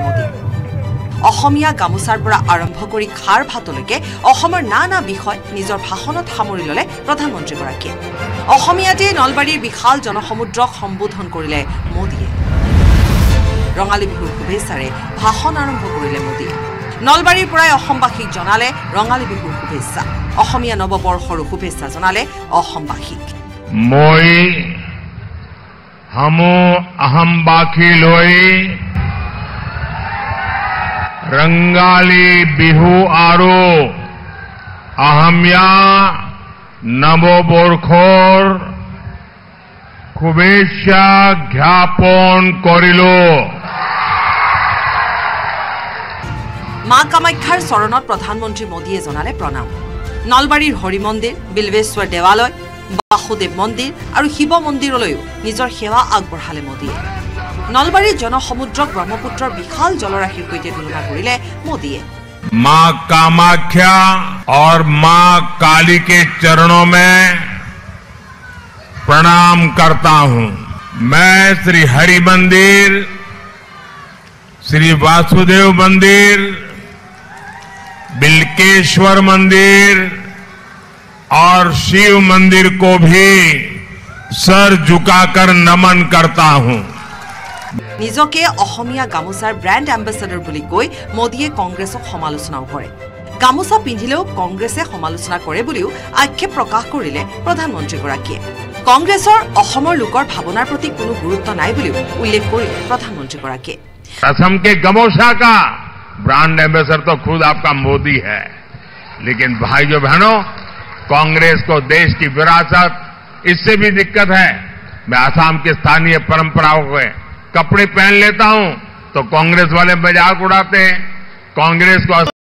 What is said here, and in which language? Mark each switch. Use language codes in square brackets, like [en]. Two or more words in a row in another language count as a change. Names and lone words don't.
[as] মোদী অসমীয়া গামোচাৰ পৰা আৰম্ভ কৰি খাৰ ভাতলৈকে অসমৰ নানা বিষয় নিজৰ ভাষণত সামৰি ল'লে প্ৰধানমন্ত্ৰীগৰাকীয়ে অসমীয়াতে নলবাৰীৰ বিশাল জনসমুদ্ৰক সম্বোধন কৰিলে মোদীয়ে ৰঙালী বিহুৰ শুভেচ্ছাৰে ভাষণ আৰম্ভ কৰিলে মোদীয়ে নলবাৰীৰ পৰাই অসমবাসীক জনালে ৰঙালী বিহুৰ শুভেচ্ছা অসমীয়া নৱবৰ্ষৰ শুভেচ্ছা জনালে অসমবাসীক মই সমূহ অসম বাসী লৈ ৰঙালী বিহু আৰু অসমীয়া নৱবৰ্ষৰ শুভেচ্ছা জ্ঞাপন করিলো মা কামাখ্যাৰ চৰণত প্ৰধানমন্ত্ৰী মোদীয়ে জনালে প্ৰণাম নলবাৰীৰ হৰি মন্দিৰ বিলবেশ্বৰ দেৱালয় বাসুদেৱ মন্দিৰ আৰু শিৱ মন্দিৰলৈও নিজৰ সেৱা আগবঢ়ালে মোদীয়ে নলবাৰীৰ জনসমুদ্ৰক ব্ৰহ্মপুত্ৰৰ বিশাল জলৰাশিৰ সৈতে তুলনা কৰিলে মোদীয়ে [hi] माँ कामाख्या और माँ काली के चरणों में प्रणाम करता हूँ मैं श्री हरि मंदिर श्री वासुदेव मंदिर बिल्केश्वर मंदिर और शिव मंदिर को भी सर झुकाकर नमन करता हूँ [as] নিজকে অসমীয়া গামোচাৰ [en] brand ambassador [as] বুলি কৈ মোদীয়ে কংগ্ৰেছক সমালোচনাও কৰে গামোচা পিন্ধিলেও কংগ্ৰেছে সমালোচনা কৰে বুলিও আক্ষেপ প্ৰকাশ কৰিলে প্ৰধানমন্ত্ৰীগৰাকীয়ে কংগ্ৰেছৰ অসমৰ লোকৰ ভাৱনাৰ প্ৰতি কোনো গুৰুত্ব নাই বুলিও উল্লেখ কৰিলে প্ৰধানমন্ত্ৰীগৰাকীয়ে [hi] असम के गमोसा का [en] brand ambassador [hi] तो खुद आपका मोदी है लेकिन भाइयों बहनों कांग्रेस को देश की विरासत इससे भी दिक्कत है मैं असम के स्थानीय परंपराओं के कपड़े पहन लेता हूं तो कांग्रेस वाले मजाक उड़ाते हैं कांग्रेस को